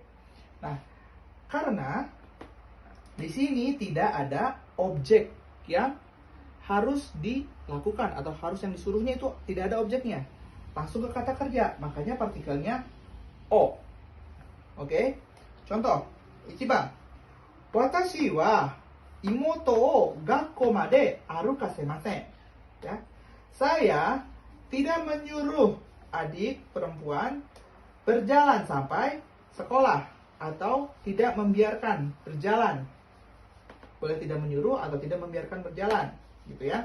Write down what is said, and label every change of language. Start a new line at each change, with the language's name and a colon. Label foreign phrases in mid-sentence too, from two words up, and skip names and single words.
Indonesian: Nah, karena di sini tidak ada objek yang harus dilakukan atau harus yang disuruhnya itu tidak ada objeknya. Langsung ke kata kerja, makanya partikelnya o. Oke? Contoh, ichiban.
Japanese: 私は妹を学校まで歩かせません. Ya.
Indonesian: Saya tidak menyuruh adik perempuan berjalan sampai sekolah atau tidak membiarkan berjalan. Boleh tidak menyuruh atau tidak membiarkan berjalan, gitu ya.